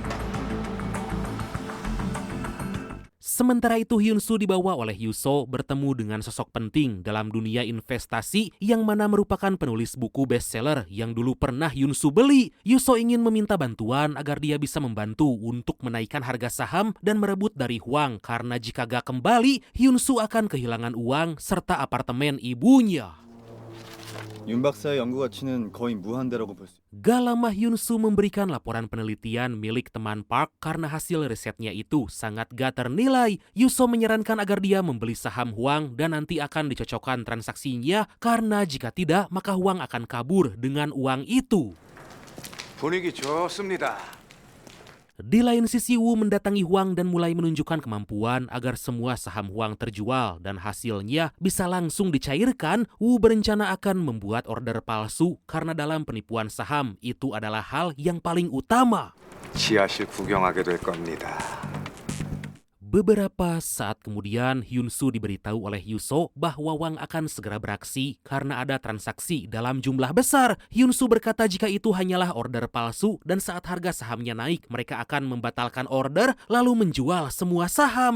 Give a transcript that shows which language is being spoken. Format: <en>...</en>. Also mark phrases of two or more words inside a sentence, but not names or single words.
<id>Sementara itu Hyun-soo dibawa oleh Yuso bertemu dengan sosok penting dalam dunia investasi yang mana merupakan penulis buku bestseller yang dulu pernah Hyun-soo beli. Yuso ingin meminta bantuan agar dia bisa membantu untuk menaikkan harga saham dan merebut dari Hwang karena jika gak kembali, Hyun-soo akan kehilangan uang serta apartemen ibunya.</id> <ko>윤 박사의 연구 가치는 거의 무한대라고 볼 수.</ko> <id>Gak lama Hyun-soo memberikan laporan penelitian milik teman Park karena hasil risetnya itu sangat gak ternilai. Yuso menyarankan agar dia membeli saham Hwang dan nanti akan dicocokkan transaksinya karena jika tidak maka Hwang akan kabur dengan uang itu.</id> <ko>분위기 좋습니다.</ko> <id>Di lain sisi, Wu mendatangi Huang dan mulai menunjukkan kemampuan agar semua saham Huang terjual dan hasilnya bisa langsung dicairkan. Wu berencana akan membuat order palsu karena dalam penipuan saham itu adalah hal yang paling utama.</id> <ko>지하실 구경하게 될 겁니다.</ko> <id>Beberapa saat kemudian, Hyun-soo diberitahu oleh Yuso bahwa Wang akan segera beraksi karena ada transaksi dalam jumlah besar. Hyun-soo berkata jika itu hanyalah order palsu dan saat harga sahamnya naik, mereka akan membatalkan order lalu menjual semua saham.</id>